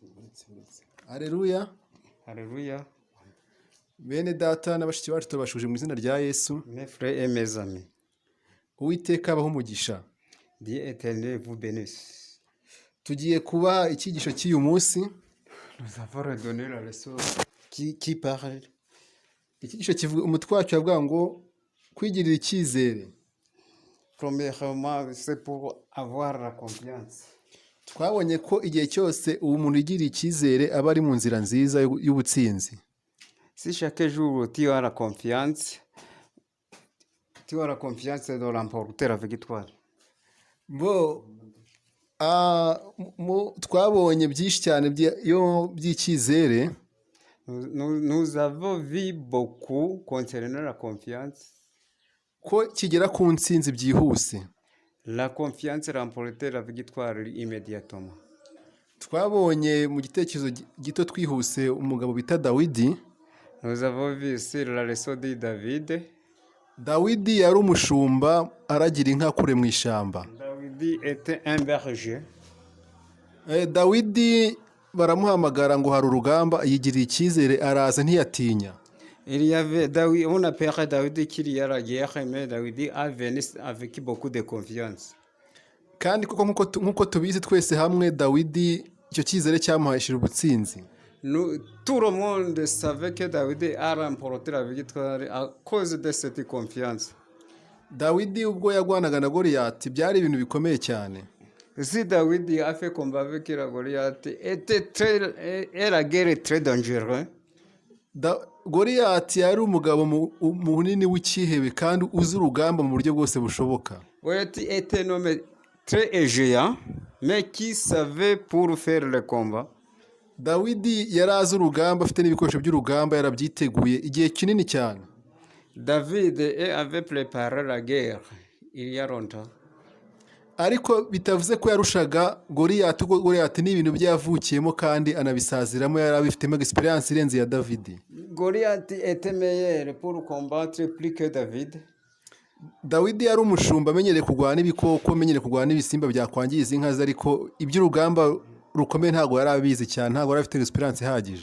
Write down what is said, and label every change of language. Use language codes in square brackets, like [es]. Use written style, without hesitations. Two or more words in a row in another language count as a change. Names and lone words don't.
[rw] Haleluya. [fr] Alléluia. [rw] Bene data na bashiki bacu tubashuje mu izina rya Yesu. [fr] Mes frères et mes amis, [rw] Uwiteka abaho umugisha. [fr] Dieu éternel vous bénisse. [rw] Tugiye kuba icyigisho cy'uyu munsi. [fr] Nous avons redonné la leçon qui parle. [rw] Icyigisho kivuga umutwe wacyo avuga ngo kwigirira icyizere. [fr] Premièrement, c'est pour avoir la confiance. [rw] Twabonye ko igihe cyose uwo muntu yigiriye icyizere aba ari mu nzira nziza y'ubutsinzi. [fr] Si chaque jour tu as la confiance, de remporter la victoire. [rw] Twabonye byinshi cyane by'icyizere. [fr] Nous avons vu beaucoup concernant la confiance. [rw] Ko kigera ku ntsinzi byihuse. [fr] La confiance remporter la victoire immédiatement. [rw] Twabonye mu gitekerezo gito twihuse umugabo bita Dawidi. [fr] Nous avons vu sur la leçon de David. [rw] Dawidi yari umushumba aragira inka kure mu ishyamba. [fr] David était un berger. [rw] Dawidi baramuhamagara ngo hari urugamba, yigiriye icyizere araza ntiyatinya. [fr] Il y avait David, on appelait David qu'il y a la guerre, mais David a venu avec beaucoup de confiance. [rw] Kandi koko nkuko tubizi twese hamwe Dawidi icyo cyizere cyamuhesheje ubutsinzi. [fr] Tout le monde savait que David a remporté la victoire à cause de cette confiance. [rw] Dawidi ubwo yagwanaga na Goliyati byari ibintu bikomeye cyane. [fr] Si David a fait combat avec la Goliath, et la guerre est très dangereuse. [rw] Goliyati yari umugabo munini w'icyihebe kandi uzi urugamba mu buryo bwose bushoboka. [fr] Goliath était un homme très géant, mais qui savait pour faire le combat. [rw] Dawidi yari azi urugamba, afite n'ibikoresho by'urugamba, yarabyiteguye igihe kinini cyane. [fr] David avait préparé la guerre il y a longtemps. [rw] Ariko bitavuze ko yarushaga Goliyati, kuko Goliyati ni ibintu byavukiyemo kandi anabisaziramo, yari abifitemo experience irenze ya Davidi. [fr] Goliath était meilleur pour combattre plus que David. [rw] Dawidi yari umushumba amenyereye kurwana ibikoko, amenyereye kurwana n'ibisimba byakwangiza inka ze, ariko iby'urugamba rukomeye ntabwo yari abizi cyane, ntabwo yari afite experience ihagije.